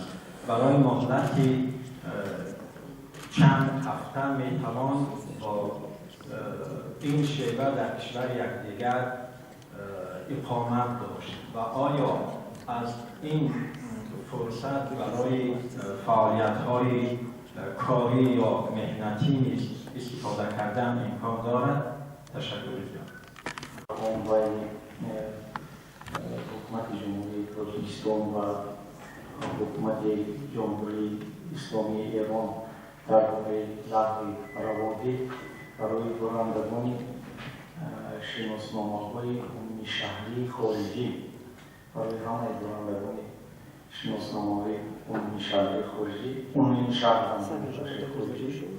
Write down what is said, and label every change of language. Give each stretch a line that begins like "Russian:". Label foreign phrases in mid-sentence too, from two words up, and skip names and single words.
Persian: برای مهلتی چند هفته میتوان با این شیوه در کشور یکدیگر اقامت داشت و آیا از این فرصت برای فعالیت‌های کاری یا مهنتی نیز استفاده کردن امکان دارد؟ تشکر می‌کنم.
Tajik: Ҳукумат Ҷумҳурӣ Тоҷикистон ва ҳукумат Ҷумҳурии Исломии Эрон дар бораи лағви раводӣ барои дорандагони шиносномаҳои умуми шаҳрии хориҷӣ, барои ҳамаи дорандагони шиносномаҳои умуми шаҳрии хориҷӣ, умуми шаҳр хориҷӣ